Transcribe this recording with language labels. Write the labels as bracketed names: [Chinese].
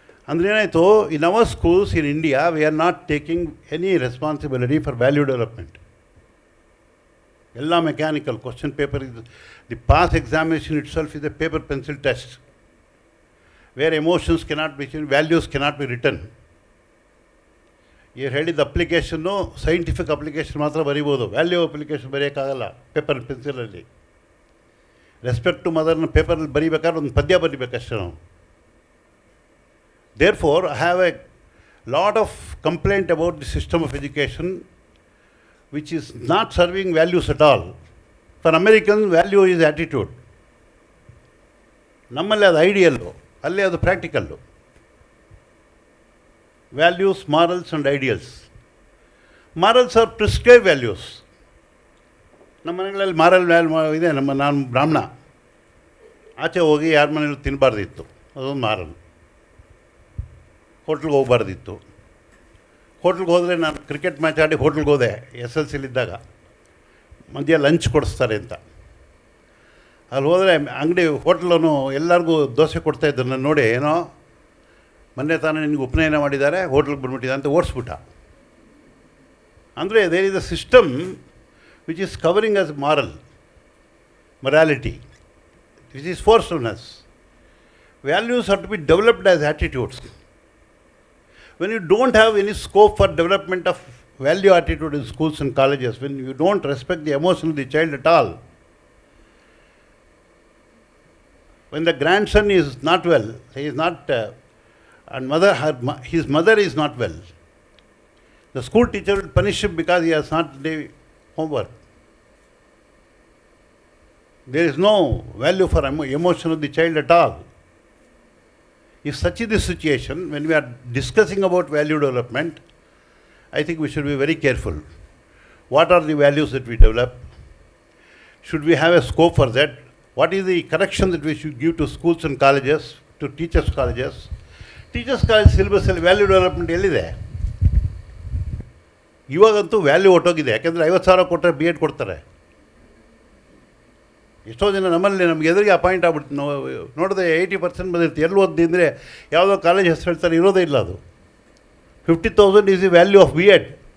[Kannada] ಅಂದರೆ ಏನಾಯಿತು, [English] in our schools in India, we are not taking any responsibility for value development. ಎಲ್ಲ mechanical question paper is, the past examination itself is a paper pencil test, where emotions cannot be changed, values cannot be written. [Kannada] ನೀವು ಹೇಳಿದ application scientific application ಮಾತ್ರ ಬರೀಬೋದು, value application ಬರೆಯೋಕ್ಕಾಗಲ್ಲ paper ಪೆನ್ಸಿಲಲ್ಲಿ. Respect to ಮದರ್ನ ಪೇಪರಲ್ಲಿ ಬರೀಬೇಕಾದ್ರೆ ಒಂದು ಪದ್ಯ ಬರೀಬೇಕಷ್ಟೇ ನಾವು. [English] Therefore I have a lot of complaint about the system of education which is not serving values at all. For American value is attitude. [Kannada] ನಮ್ಮಲ್ಲಿ ಅದು ಐಡಿಯಲ್ಲು, ಅಲ್ಲೇ ಅದು practical. [English] Values, morals and ideals. Morals are prescribed values. [Kannada] ನಮ್ಮ ಮನೆಗಳಲ್ಲಿ moral ಇದೆ. ನಾನು ಬ್ರಾಹ್ಮಣ, ಆಚೆ ಹೋಗಿ ಯಾರ ಮನೇಲಿ ತಿನ್ನಬಾರ್ದಿತ್ತು, ಅದೊಂದು ಮಾರಲ್. ಹೋಟ್ಲಿಗೆ ಹೋಗ್ಬಾರ್ದಿತ್ತು. ಹೋಟ್ಲಿಗೆ ಹೋದರೆ ನಾನು ಕ್ರಿಕೆಟ್ ಮ್ಯಾಚ್ ಆಡಿ ಹೋಟ್ಲಿಗೆ ಹೋದೆ SLCಲಿದ್ದಾಗ, ಮಧ್ಯ ಲಂಚ್ ಕೊಡಿಸ್ತಾರೆ ಅಂತ. ಅಲ್ಲಿ ಹೋದರೆ ಅಂಗಡಿ ಹೋಟ್ಲನು ಎಲ್ಲರಿಗೂ ದೋಸೆ ಕೊಡ್ತಾಯಿದ್ರು. ನಾನು ನೋಡಿ, ಏನೋ ಮೊನ್ನೆ ತಾನೇ ನಿನಗೆ ಉಪನಯನ ಮಾಡಿದ್ದಾರೆ, ಹೋಟ್ಲಿಗೆ ಬಂದ್ಬಿಟ್ಟಿದೆ ಅಂತ ಓಡಿಸ್ಬಿಟ್ಟ. [English] ಅಂದರೆ there is a system which is covering us morality, which is forced on us. Values have to be developed as attitudes. When you don't have any scope for development of value attitude in schools and colleges, when you don't respect the emotion of the child at all, when the grandson is not well, he is not, and his mother is not well, the school teacher will punish him because he has not done homework. There is no value for emotion of the child at all. If such is the situation, when we are discussing about value development, I think we should be very careful. What are the values that we develop? Should we have a scope for that? What is the correction that we should give to schools and colleges, to teachers' colleges? [Kannada] Teachers' college syllabus ಅಲ್ಲಿ value development ಎಲ್ಲಿದೆ? ಇವಾಗಂತೂ value ಹೊಟ್ಟೋಗಿದೆ. ಯಾಕೆಂದರೆ 50,000 ಕೊಟ್ಟರೆ B Ed ಕೊಡ್ತಾರೆ. ಎಷ್ಟೋ ಜನ ನಮ್ಮಲ್ಲಿ ನಮ್ಗೆ ಎದುರಿಗೆ ಅಪಾಯಿಂಟ್ ಆಗ್ಬಿಡ್ತು. ನೋಡಿದ್ರೆ 80% ಬಂದಿರ್ತೀವಿ. ಎಲ್ಲಿ ಓದಿ ಅಂದರೆ ಯಾವುದೋ ಕಾಲೇಜ್ ಹೆಸರು ಹೇಳ್ತಾರೆ, ಇರೋದೇ ಇಲ್ಲ ಅದು. [English] 50,000 is the value of B Ed.